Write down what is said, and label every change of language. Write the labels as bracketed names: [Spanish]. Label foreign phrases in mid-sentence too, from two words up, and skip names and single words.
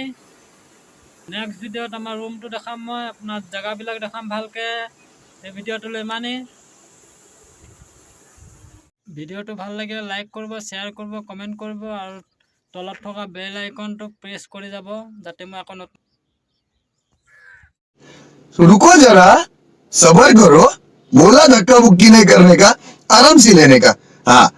[Assamese] নেক্সট ভিডিঅ'ত আমাৰ ৰুমটো দেখাম মই, আপোনাৰ জেগাবিলাক দেখাম ভালকৈ। এই ভিডিঅ'টোলৈ ইমানেই। ভিডিঅ'টো ভাল লাগিলে লাইক কৰিব, শ্বেয়াৰ কৰিব, কমেণ্ট কৰিব, আৰু তলত থকা [English] bell iconটো [Assamese] প্ৰেছ কৰি যাব, যাতে মই আকৌ নতুন। [Hindi] रुको जरा, सबर करो। बोला धक्का मुक्की नहीं करने का, आराम से लेने का। हाँ।